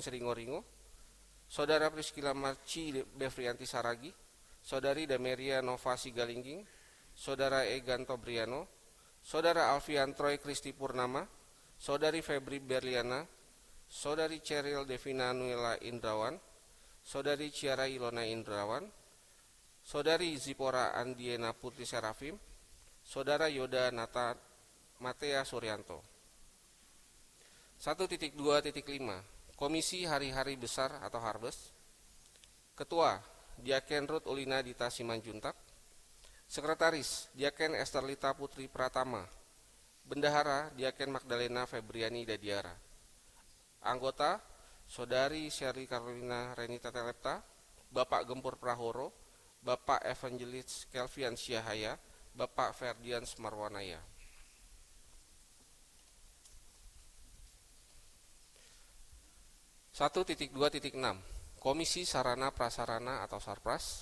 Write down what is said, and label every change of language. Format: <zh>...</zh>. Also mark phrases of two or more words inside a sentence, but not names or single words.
<id>Siringoringo, Saudara Priscilla Marci Befrianti Saragi, Saudari Dameria Nova Sigalingging, Saudara Egan Tobriano, Saudara Alfian Troy Kristi Purnama, Saudari Febri Berliana, Saudari Cheryl Devina Nuela Indrawan, Saudari Ciara Ilona Indrawan, Saudari Zipora Andiena Putri Serafim, Saudara Yoda Nata Matea Suryanto. 1.2.5 Komisi Hari-Hari Besar atau Harvest. Ketua Diaken Ruth Ulina Dita Simanjuntak. Sekretaris Diaken Esterlita Putri Pratama. Bendahara Diaken Magdalena Febriani Dadiara. Anggota Saudari Sherly Carolina Renita Telepta, Bapak Gempur Prahoro, Bapak Evangelis Kelvian Syahaya, Bapak Ferdian Marwanaya. 1.2.6 Komisi Sarana Prasarana atau Sarpras.</id>